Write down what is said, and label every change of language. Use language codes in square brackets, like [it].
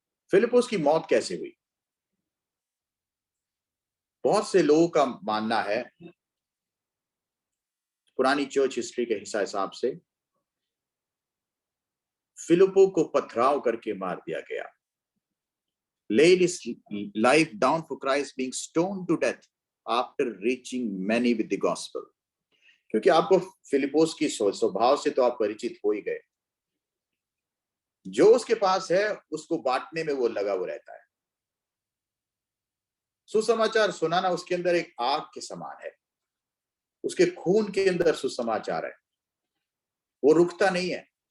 [hi] फिलिपुस की मौत कैसे हुई? बहुत से लोगों का मानना है, पुरानी चर्च हिस्ट्री के हिसाब से, फिलिपो को पथराव करके मार दिया गया। [en] laid his life down for Christ, being stoned to death after reaching many with the gospel। [hi] क्योंकि आपको फिलिपोस की स्वभाव से तो आप परिचित हो ही गए। जो उसके पास है उसको बांटने में वो लगा हुआ रहता है। सुसमाचार सुनाना उसके अंदर एक आग के समान है। उसके खून के अंदर सुसमाचार है, वो रुकता नहीं है।